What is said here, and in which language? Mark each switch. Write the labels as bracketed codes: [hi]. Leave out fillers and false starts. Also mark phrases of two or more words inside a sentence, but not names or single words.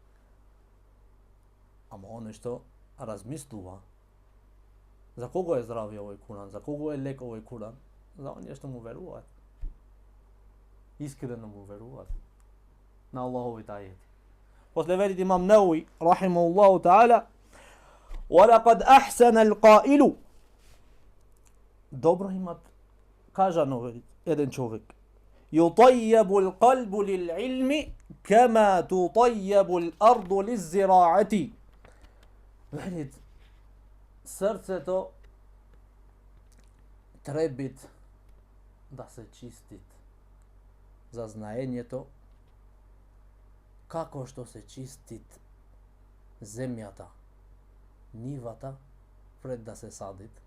[mk] Ама оној што размислува за кого е здравје овој Куран, за кого е лек овој Куран, за оние што му веруваат. Искрено му веруваат на Аллаховите ајети. После велит имам Науи [ar] رحمه الله تعالى, وَلَقَدْ أَحْسَنَ الْقَائِلُ. [mk] Добро имат кажано еден човек. [ar] يُطَيَّبُ الْقَلْبُ لِلْعِلْمِ كَمَا تُطَيَّبُ الْأَرْضُ لِلزِّرَاعَةِ. [mk] Велит, срцето требит да се чистит за знаењето, како што се чистит земјата, нивата, пред да се садит.